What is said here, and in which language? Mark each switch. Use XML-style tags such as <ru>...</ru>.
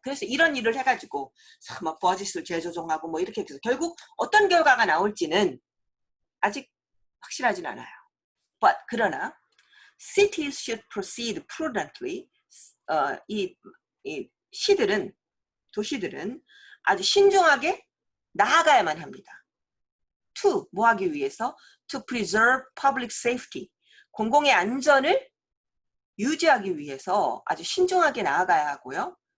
<ko>그래서 이런 일을 해가지고 막 버짓을 재조정하고 뭐 이렇게 해서 결국 어떤 결과가 나올지는 아직 확실하진 않아요.</ko> <en>But</en> <ko>그러나</ko> <en>cities should proceed prudently.</en> <ko>이 도시들은 아주 신중하게 나아가야만 합니다. to 뭐 하기 위해서?</ko> <en>To preserve public safety.</en> <ko>공공의 안전을 유지하기 위해서 아주 신중하게 나아가야 하고요.</ko>